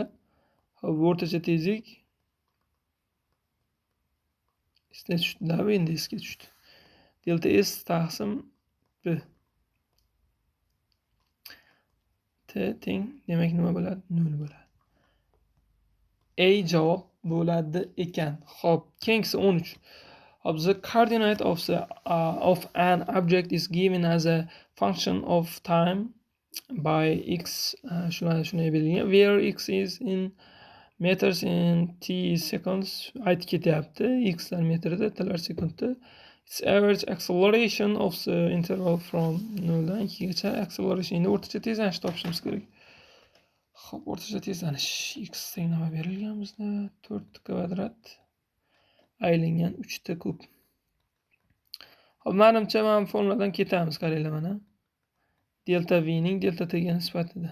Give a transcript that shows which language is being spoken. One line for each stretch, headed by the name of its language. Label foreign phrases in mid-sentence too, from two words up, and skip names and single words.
Uzbek: Hop, o'rtacha tezlik esga tushdi-da, endi esga tushdi. Delta S taqsim B. T teng demak nima bo'ladi? 0 bo'ladi. A javob bo'ladi ekan. Xo'p, keyingisi 13.
English: The coordinate of an object is given as a function of time by x
Uzbek: shunday belgilangan,
English: where x is in meters in t seconds
Uzbek: aytib ketyapti. X lar metrda, t lar sekundda.
English: Its average acceleration of the interval from
Uzbek: 0 dan 2 gacha
English: acceleration.
Uzbek: Endi o'rtacha tezlanishni topishimiz kerak. Xo'p, o'rtacha tezlanish x teng nima berilgan bizda? 4t kvadrat aylangan 3t kub. Xo'p, menimcha mana bu formuladan ketamiz, qaranglar mana. Delta v ning delta t ga nisbatida.